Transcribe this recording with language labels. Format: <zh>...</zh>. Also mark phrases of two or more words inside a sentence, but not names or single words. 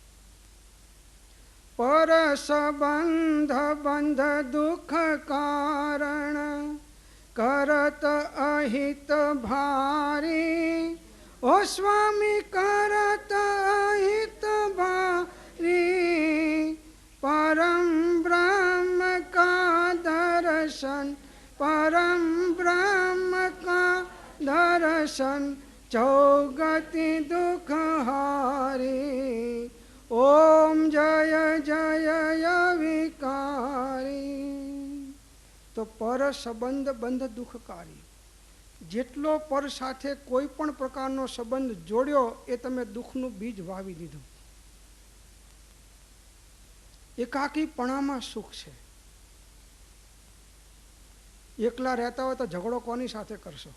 <hi>पर संबंध बंध दुःख कारण करत अहित भारी. ओ स्वामी करत अहित भारी. परम ब्रह्म का दर्शन, परम ब्रह्म का दर्शन, चौगति दुख हारी. ओम जय जय विकारी. तो पर संबंध बंध दुःखकारी.</hi> <gu>જેટલો પર સાથે કોઈ પણ પ્રકારનો સંબંધ જોડ્યો એ તમે દુઃખનું બીજ વાવી દીધું. એકાકીપણામાં સુખ છે. એકલા રહેતા હોય તો ઝઘડો કોની સાથે કરશો?</gu>